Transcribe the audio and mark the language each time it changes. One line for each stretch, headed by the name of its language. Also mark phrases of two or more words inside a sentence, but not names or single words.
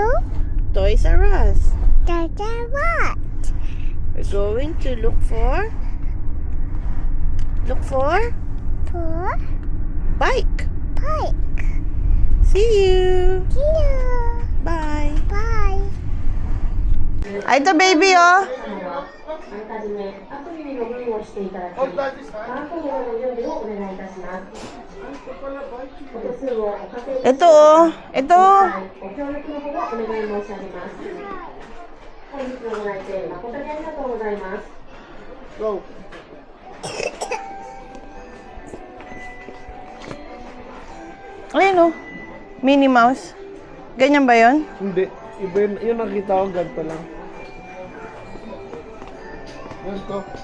English: Toys R Us. the what? We're going to look for For bike. bike. See you. See you. Bye. Bye.
Filipino: Ay, ito baby oh.
Japanese: あらかじめアプリにログインをしていただき、カードの準備をお願いいたします。お手数をお稼ぎください。
Filipino: Ito oh. Ito.
Japanese: ご協力のほどお願い申し上げます。本日のご来店誠にありがとうございます。
English: Go.
Filipino: Ayun oh. Minnie Mouse. Ganyan ba yon? Hindi. Iba yun nakita ko, ganito lang. Ganito.